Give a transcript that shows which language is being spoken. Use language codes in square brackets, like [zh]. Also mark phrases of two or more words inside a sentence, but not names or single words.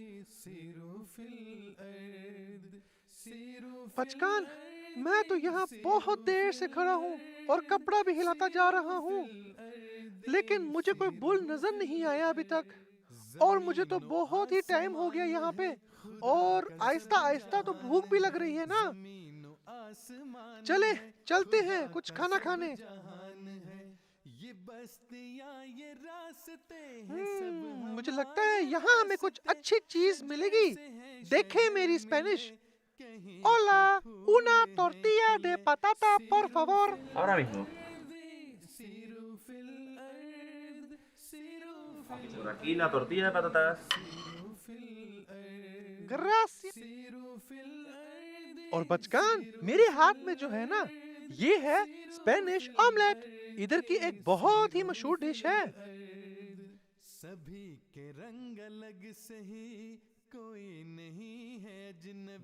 [ur] بچکان میں تو یہاں بہت دیر سے کھڑا ہوں اور کپڑا بھی ہلاتا جا رہا ہوں، لیکن مجھے کوئی بل نظر نہیں آیا ابھی تک، اور مجھے تو بہت ہی ٹائم ہو گیا یہاں پہ، اور آہستہ آہستہ تو بھوک بھی لگ رہی ہے نا۔ چلے چلتے ہیں کچھ کھانا کھانے۔ مجھے لگتا ہے یہاں ہمیں کچھ اچھی چیز ملے گی۔ دیکھیں میری اسپینش۔ [es] Hola, una tortilla de patata, por favor. Ahora mismo. Por aquí la tortilla de patatas. Gracias. [ur] اور بچکان میرے ہاتھ میں جو ہے نا یہ ہے [en] Spanish omelette, [ur] ادھر کی ایک بہت ہی مشہور ڈش ہے۔ سبھی کے رنگ الگ سہی، کوئی نہیں ہے اجنبی۔